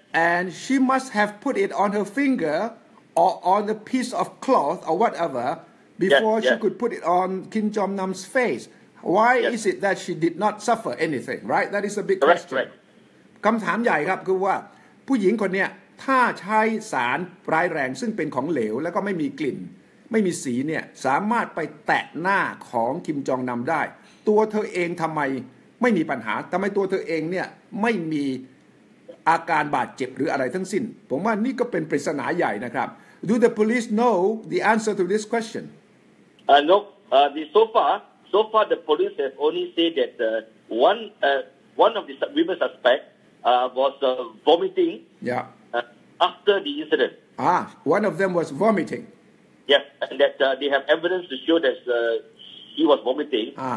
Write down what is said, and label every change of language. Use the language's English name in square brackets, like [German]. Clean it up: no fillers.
[English] And she must have put it on her finger or on a piece of cloth or whatever before she could put it on Kim Jong-nam's face. Why is it that she did not suffer anything, right? That is a big question. [Thai] คำถามใหญ่ครับคือว่าผู้หญิงคนเนี้ยถ้าใช้สารร้ายแรงซึ่งเป็นของเหลวแล้วก็ไม่มีกลิ่นไม่มีสีเนี่ยสามารถไปแตะหน้าของคิมจองนำได้ตัวเธอเองทำไมไม่มีปัญหาทำไมตัวเธอเองเนี่ยไม่มีอาการบาดเจ็บหรืออะไรทั้งสิ้นผมว่านี่ก็เป็นปริศนาใหญ่นะครับ [English] Do the police know the answer to this question? No. So far, the police have only said that one of the women suspects was vomiting. After the incident. One of them was vomiting. Yes, and that they have evidence to show that he was vomiting.